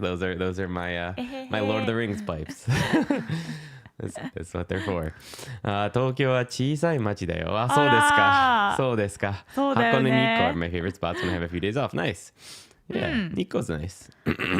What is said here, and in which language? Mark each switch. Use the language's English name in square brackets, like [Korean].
[English] Those are my my Lord of the Rings pipes. That's what they're for. [Japanese] 東京は小さい町だよ。あ、そうですか。そうですか。そうだよね。 [English] 箱根日光 are my favorite spots when I have a few days off. Nice. Yeah, 日光 is nice.